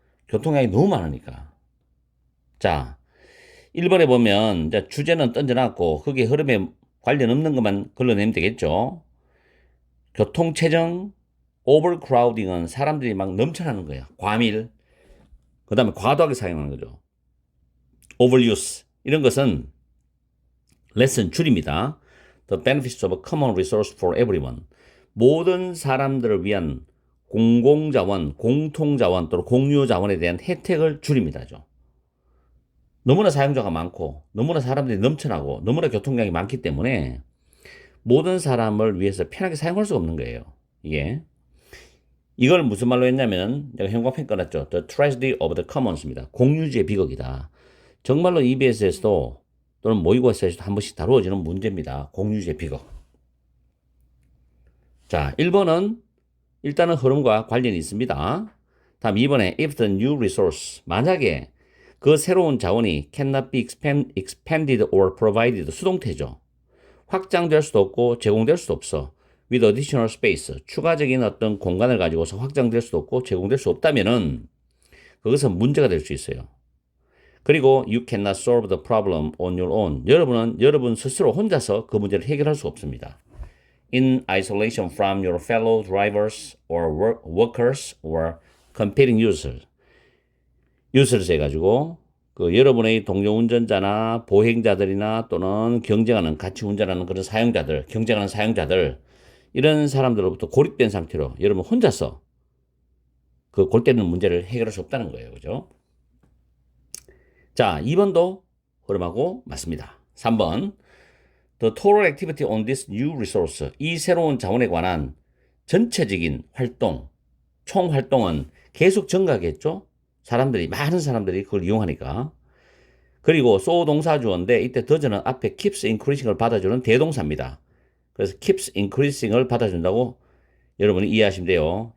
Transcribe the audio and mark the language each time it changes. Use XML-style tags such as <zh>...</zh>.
<ko>교통량이 너무 많으니까. 자, 1번에 보면 이제 주제는 던져놨고 거기에 흐름에 관련 없는 것만 걸러내면 되겠죠. 교통체증, overcrowding은 사람들이 막 넘쳐나는 거예요. 과밀. 그 다음에 과도하게 사용하는 거죠.</ko> <en>overuse.</en> <ko>이런 것은 lesson 줄입니다.</ko> <en>The benefits of a common resource for everyone.</en> <ko>모든 사람들을 위한 공공자원, 공통자원 또는 공유자원에 대한 혜택을 줄입니다죠. 너무나 사용자가 많고 너무나 사람들이 넘쳐나고 너무나 교통량이 많기 때문에 모든 사람을 위해서 편하게 사용할 수가 없는 거예요. 이걸 무슨 말로 했냐면 내가 형광펜 꺼놨죠.</ko> <en>The tragedy of the commons입니다.</en> <ko>공유지의 비극이다. 정말로 EBS에서도 또는 모의고사에서도 한 번씩 다루어지는 문제입니다. 공유지의 비극. 자, 1번은 일단은 흐름과 관련이 있습니다. 다음 2번에</ko> <en>if the new resource</en> <ko>만약에 그 새로운 자원이</ko> <en>cannot be expanded or provided</en> <ko>수동태죠. 확장될 수도 없고 제공될 수도 없어.</ko> <en>with additional space</en> <ko>추가적인 어떤 공간을 가지고서 확장될 수도 없고 제공될 수 없다면은 그것은 문제가 될 수 있어요.</ko> <en>그리고 you cannot solve the problem on your own.</en> <ko>여러분은 여러분 스스로 혼자서 그 문제를 해결할 수 없습니다.</ko> <en>In isolation from your fellow drivers or workers or competing users.</en> <ko>users 해가지고 그 여러분의 동료 운전자나 보행자들이나 또는 경쟁하는 같이 운전하는 그런 사용자들, 경쟁하는 사용자들 이런 사람들로부터 고립된 상태로 여러분 혼자서 그 골 때리는 문제를 해결할 수 없다는 거예요. 그죠? 자, 2번도 흐름하고 맞습니다. 3번.</ko> <en>The total activity on this new resource.</en> <ko>이 새로운 자원에 관한 전체적인 활동, 총 활동은 계속 증가하겠죠? 많은 사람들이 그걸 이용하니까. 그리고 so 동사주어인데 이때 does는 앞에 keeps increasing을 받아주는 대동사입니다. 그래서 keeps increasing을 받아준다고 여러분이 이해하시면 돼요.</ko>